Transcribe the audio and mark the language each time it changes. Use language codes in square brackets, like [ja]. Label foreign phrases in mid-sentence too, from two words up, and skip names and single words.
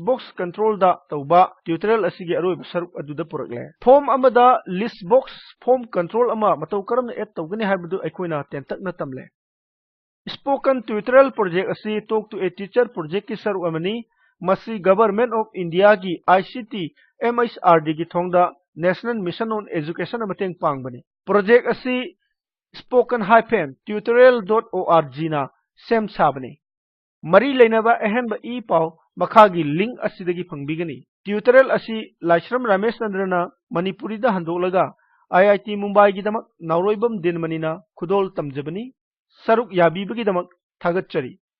[en] box controlled [mni] ꯇꯧꯕ ꯇ꯭ꯌꯨꯇꯣꯔꯤꯌꯦꯜ ꯑꯁꯤꯒꯤ ꯑꯔꯣꯏꯕ ꯁꯔꯨꯛ ꯑꯗꯨꯗ ꯄꯨꯔꯛꯂꯦ꯫ ꯐꯣꯔꯝ ꯑꯃꯗ [en] list box form control [mni] ꯑꯃ ꯃꯇꯧ ꯀꯔꯝꯅ ꯑꯦꯗ ꯇꯧꯒꯅꯤ ꯍꯥꯏꯕꯗꯨ ꯑꯩꯈꯣꯏꯅ ꯇꯦꯟꯇꯛꯅ ꯇꯝꯂꯦ꯫ [en] spoken tutorial project [mni] ꯑꯁꯤ [en] talk to a teacher project [mni] ꯁꯔꯨꯛ ꯑꯃꯅꯤ꯫ ꯃꯁꯤ [en] Government of India [mni] ICT MHRDꯒꯤ ꯊꯧꯗꯥꯡꯗ [en] National Mission on Education [mni] ꯃꯇꯦꯡ ꯄꯥꯡꯕꯅꯤ꯫ ꯄ꯭ꯔꯣꯖꯦꯛ ꯑꯁꯤ spoken-tutorial.org ꯅ ꯁꯦꯝ ꯁꯥꯕꯅꯤ꯫ ꯃꯔꯤ ꯂꯩꯅꯕ ꯑꯍꯦꯟꯕ ꯏ ꯄꯥꯎ ꯃꯈꯥꯒꯤ ꯂꯤꯡꯛ ꯑꯁꯤꯗꯒꯤ ꯐꯪꯕꯤꯒꯅꯤ꯫ ꯇ꯭ꯌꯨꯇꯣꯔꯤꯌꯦꯜ ꯑꯁꯤ ꯂꯥꯏꯁ꯭ꯔꯝ ꯔꯥꯃꯦꯁꯆꯟꯗ꯭ꯔꯅ ꯃꯅꯤꯄꯨꯔꯤꯗ ꯍꯟꯗꯣꯛꯂꯒ IIT ꯃꯨꯝꯕꯥꯏꯒꯤꯗꯃꯛ ꯅꯥꯎꯔꯣꯏꯕꯝ ꯗꯤꯟꯃꯅꯤꯅ ꯈꯨꯗꯣꯜ ꯇꯝꯖꯕꯅꯤ꯫ ꯁꯔꯨꯛ ꯌꯥꯕꯤꯕꯒꯤꯗꯃꯛ ꯊꯥꯒꯠꯆꯔꯤ꯫